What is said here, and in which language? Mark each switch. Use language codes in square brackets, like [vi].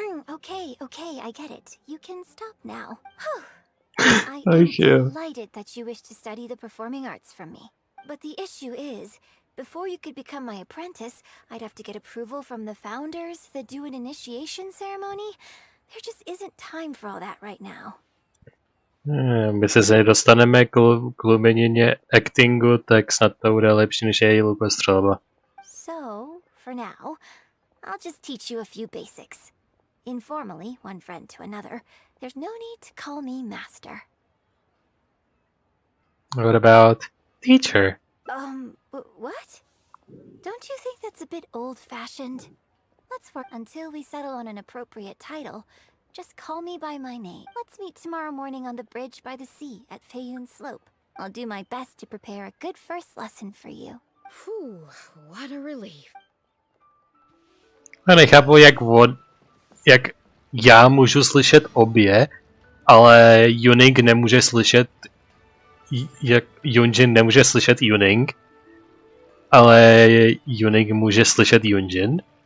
[en] Okay, I get it. You can stop now. I am Thank you. delighted that you wish to study the performing arts from me. But the issue is, before you could become my apprentice, I'd have to get approval from the founders that do an initiation ceremony. There just isn't time for all that right now. [cs] My se nedostaneme k lumenině actingu, tak snad to bude lepší než její lukostřelba. [en] So, for now, I'll just teach you a few basics. Informally, one friend to another, there's no need to call me master. What about teacher? What? Don't you think that's a bit old-fashioned? Let's work until we settle on an appropriate title. Just call me by my name. Let's meet tomorrow morning on the bridge by the sea at Feiyun Slope. I'll do my best to prepare a good first lesson for you. Whew, what a relief. [cs] A nechápu, jak já můžu slyšet obě, ale Yuning nemůže slyšet, jak Yunjin nemůže slyšet Yuning, ale Yuning může slyšet Yunjin.